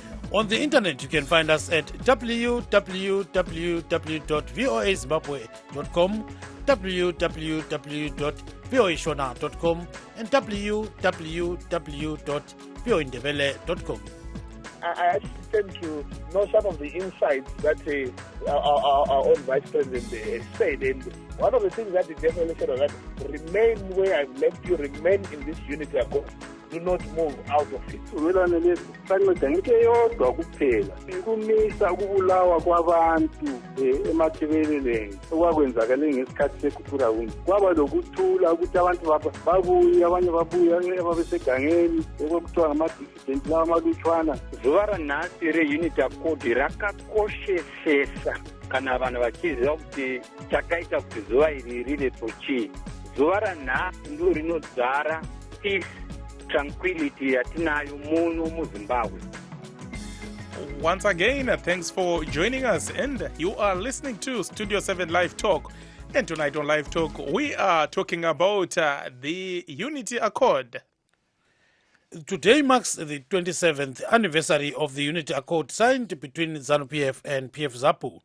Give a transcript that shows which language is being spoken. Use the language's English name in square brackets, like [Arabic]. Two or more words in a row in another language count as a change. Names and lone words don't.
[English] On the internet, you can find us at www.voazimbabwe.com, www.voashona.com, and www.voindebele.com. I actually tend to know some of the insights that our own vice president said, and one of the things that he definitely said was that remain where I've left you, remain in this unity accord. Do not move out of it. [North Ndebele] Umelane lesi sanceda into eyodwa kuphela ukumisa ukubulawa kwabantu emathebeleleni okwakwenzakale ngesikhathi sekhukhulamungu kwaba lokuthula ukuthi abantu babuye abanye babuye ababesegangeni ekuthiwa ngama-dissident lawa amalutshwana. [Shona] Zuva ranhasi [English] reunity accord [Shona] rakakoshesesa kana vanhu vachiziva kuti chakaita kuti zuva iri rive tochii. Zuva ranhasi ndiro rinodzara [English] peace, tranquility [Shona] yatinayo muno muZimbabwe. [English] Once again, thanks for joining us, and you are listening to Studio 7 Live Talk. And tonight on Live Talk, we are talking about the Unity Accord. Today marks the 27th anniversary of the Unity Accord signed between ZANU-PF and PF-ZAPU.